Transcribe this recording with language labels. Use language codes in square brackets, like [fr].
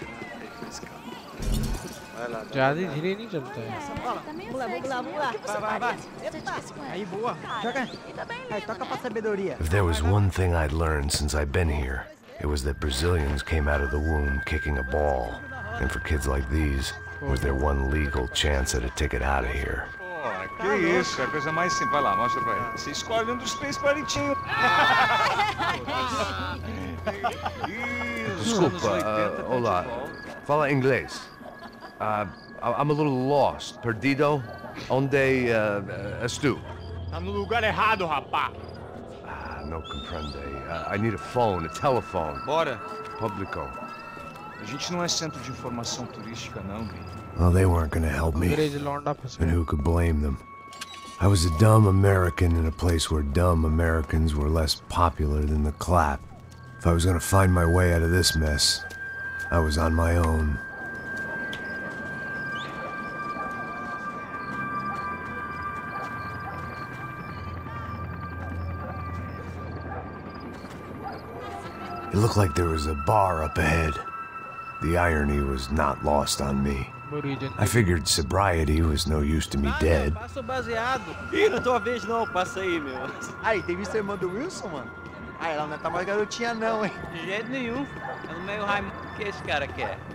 [hi] ज़्यादा धीरे नहीं चलता है। [en] If there was one thing I'd learned since I've been here, it was that Brazilians came out of the womb kicking a ball. And for kids like these, it was their one legal chance at a ticket out of here. [pt] Que isso, é a coisa mais simples. Vai lá, mostra pra ele. Você escolhe dos três palitinhos. Desculpa, olá. Fala inglês. [en] I'm a little lost. [pt] Perdido? Onde estou? Tá no lugar errado, rapá. [es] No comprende. [en] I need a phone, a telephone. [pt] Bora. Publico. A gente não é centro de informação turística, não, Gui. [en] Well, they weren't gonna help me. And who could blame them? I was a dumb American in a place where dumb Americans were less popular than the clap. If I was gonna find my way out of this mess, I was on my own. It looked like there was a bar up ahead. The irony was not lost on me. I figured sobriety was no use to me dead. [pt] Passa o baseado. Ih, não é tua vez não, passa aí, meu. Aí, tem visto a irmã do Wilson, mano? Aí, ela não tá mais garotinha não, hein? De jeito nenhum. É no meio Raimundo que esse cara quer.